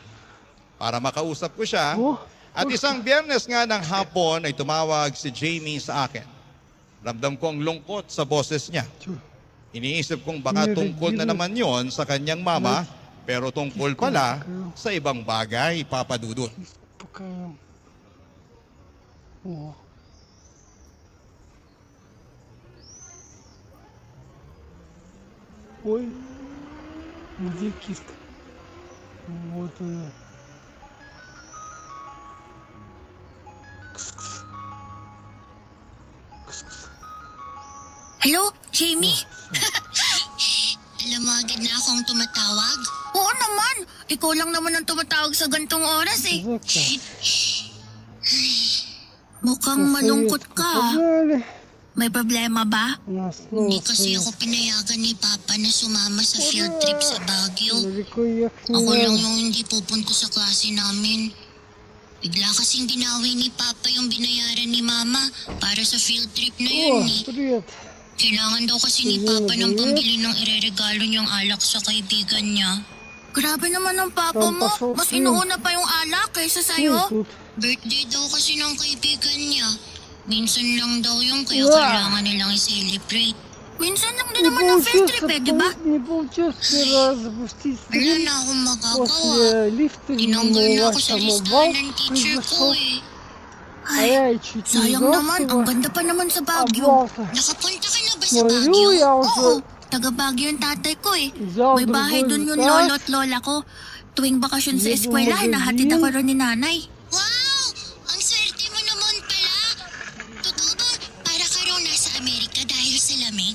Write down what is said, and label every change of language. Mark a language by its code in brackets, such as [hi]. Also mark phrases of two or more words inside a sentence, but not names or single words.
[tl] Para makausap ko siya. At isang Biyernes nga ng hapon ay tumawag si Jamie sa akin. Ramdam ko ang lungkot sa boses niya. Iniisip kong baka tungkol na naman yon sa kanyang mama, pero tungkol pala sa ibang bagay, Papa Dudut. [ru] Пока я... О. Ой, где киска? Вот она. Кс-кс. Кс-кс. [tl] Hello, Jamie? Alam mo agad na akong tumatawag? Oo naman. Ikaw lang naman ang tumatawag sa gantong oras eh. [ru] Завтра. [tl] Mukhang malungkот ka. [ru] Погнали. [tl] May problema ba? [ru] У нас снова [tl] Hindi kasi [ru] стоит. [tl] ako pinayagan ni Papa na sumama sa field trip sa Baguio. [ru] Далеко ехать не [tl] Ako lang [ru] надо. [tl] yung hindi pupunta sa klase namin. Bigla kasing binawi ni Papa yung binayaran ni Mama para sa field trip na [ru] О, [tl] yun eh. [ru] привет. [tl] Kailangan daw kasi ni Papa ng pambili ng ireregalo niyang alak sa kaibigan niya. Grabe naman ang papa mo. Mas inuuna pa yung alak kaysa [ru] Ну, [tl] sa'yo. [ru] тут. [tl] Birthday daw kasi ng kaibigan niya. Minsan lang daw yung kaya Wow. kailangan nilang i-celebrate. Minsan lang din [ru] Не [tl] naman ang field [ru] получилось, [tl] trip eh, di ba? [ru] не получилось первый раз запустить [tl] Wala [ru] стрим [tl] na akong magagawa. [ru] после лифта, [tl] Tinanggal [ru] но [tl] na [ru] у [tl] ako [ru] вас [tl] sa [ru] там [tl] listahan [ru] обвал [tl] ng teacher ko [ru] произошел, [tl] eh. [ru] а [tl] Ay, [ru] я чуть не [tl] sayang naman. Ang [ru] сбросила. [tl] ganda pa naman sa Baguio. [ru] Обвал-то. [tl] Nakapunta ka na ba sa [ru] Говорю, [tl] Baguio? [ru] я [tl] Oo, [ru] уже [tl] taga Baguio yung tatay ko eh. [ru] взял [tl] May bahay [ru] другой [tl] dun yung [ru] заказ. [tl] lolo at lola ko. Tuwing bakasyon sa Hindi eskwela, mo hinahatid [ru] magazine. [tl] ako ron ni nanay. Wow! Ang swerte mo naman pala. Totoo ba para ka raw nasa Amerika dahil sa lamig?